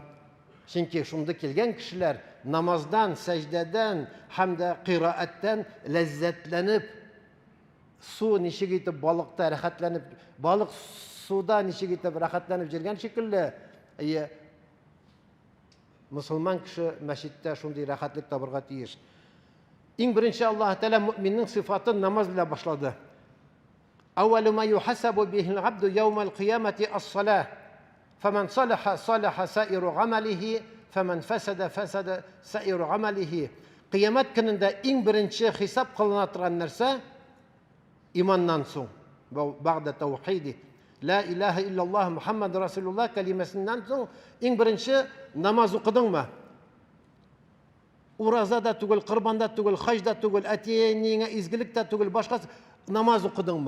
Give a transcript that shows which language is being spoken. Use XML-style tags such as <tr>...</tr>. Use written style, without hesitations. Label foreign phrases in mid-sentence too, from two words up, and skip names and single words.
<tt>Чөнки шунда килгән кешеләр намаздан, сәҗдәдән һәм дә кырааттан ләззәтләнеп, су ничек итеп балыкта рәхәтләнеп, балык суда ничек итеп рәхәтләнеп җиргән шикелле, мусулман кеше мәчеттә шундый рәхәтлек табырга тиеш. Иң беренче Аллаһ Тәала мөэминнең сыйфатын намаз белән башлады.</tt> <ar>أول ما يحاسب به العبد يوم القيامة الصلاة. فمن صلح صلح سائر عمله فمن فسد فسد سائر عمله.</ar> <tt>Қиямат көнендә иң беренче хисап кылына торган нәрсә иманнан соң.</tt> <ar>بعد التوحيد. لا إله إلا الله محمد رسول الله</ar> <tt>калимасыннан соң иң беренче намаз укыдыңмы? Уразада түгел, кырбанда түгел, хаҗда түгел, әтиеңә изгелектә түгел, башка намаз укыдыңмы?</tt>